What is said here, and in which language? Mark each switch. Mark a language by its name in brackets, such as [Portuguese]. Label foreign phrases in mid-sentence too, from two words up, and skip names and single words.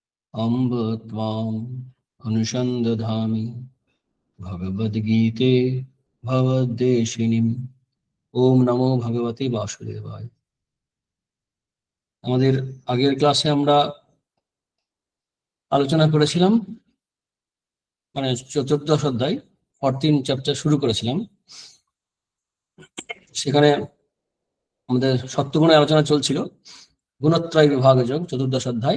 [Sanskrit] अम्ब त्वाम् अनुसन्दधामि भगवद्गीते भवद्देशिनीम्। ओम नमो भगवते वासुदेवाय। [Bangla] আমাদের আগের ক্লাসে আমরা আলোচনা করেছিলাম, মানে 14 অধ্যায় 14 চ্যাপ্টার শুরু করেছিলাম। সেখানে আমাদের সত্যগুণের আলোচনা চলছিল, গুণত্রয় বিভাগ যোগ 14 অধ্যায়।